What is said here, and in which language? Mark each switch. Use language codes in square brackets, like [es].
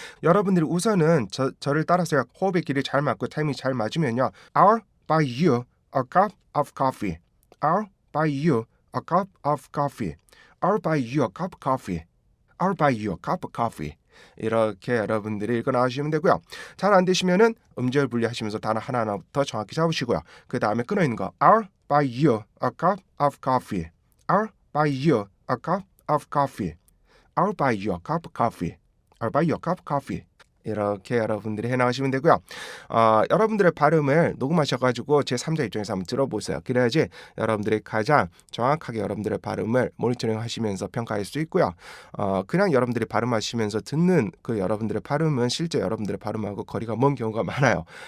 [ko] 여러분들이 우선은 저를 따라서 호흡의 길이 잘 맞고 타이밍이 잘 맞으면요. [en] I'll buy you a cup of coffee I'll buy you a cup of coffee I'll buy you a cup of coffee I'll buy you a cup of coffee [ko] 이렇게 여러분들이 읽어 나가시면 되고요. 잘 안 되시면은 음절 분리하시면서 단어 하나하나부터 정확히 잡으시고요. 그 다음에 끊어 있는 거 [en] I'll buy you a cup of coffee I'll buy you a cup of coffee I'll buy you a cup of coffee I'll buy you a cup of coffee [ko] 이렇게 여러분들이 해나가시면 되고요. 여러분들의 발음을 녹음하셔가지고 제3자 입장에서 한번 들어보세요. 그래야지 여러분들이 가장 정확하게 여러분들의 발음을 모니터링 하시면서 평가할 수 있고요. 그냥 여러분들이 발음하시면서 듣는 그 여러분들의 발음은 실제 여러분들의 발음하고 거리가 먼 경우가 많아요.